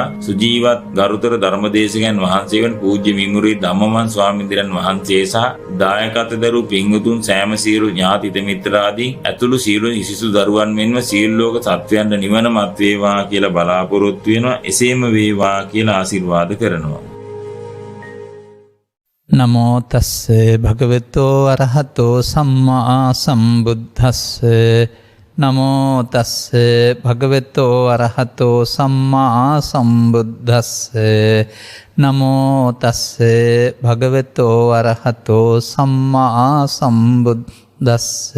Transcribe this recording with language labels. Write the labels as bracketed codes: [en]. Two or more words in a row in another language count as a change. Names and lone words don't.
[si] සුජීවත් ගරුතර ධර්මදේශකයන් වහන්සේ වන පූජ්‍ය මිමුරේ ධම්මමන් ස්වාමීන් වහන්සේ සහ දායකත්ව දරු පින්වතුන් සෑම සියලු ඥාති මිත්‍රාදීන් ඇතුළු සියලු සිසු දරුවන් මෙන්ම සියලු ලෝක සත්වයන්ට නිවන මත් වේවා කියලා බලාපොරොත්තු වෙනවා. එසේම වේවා කියලා ආශිර්වාද කරනවා. [pi] නමෝ තස්ස භගවතෝ අරහතෝ සම්මා සම්බුද්දස්ස. නමෝ තස්ස භගවතෝ අරහතෝ සම්මා සම්බුද්දස්ස. නමෝ තස්ස භගවතෝ අරහතෝ සම්මා සම්බුද්දස්ස.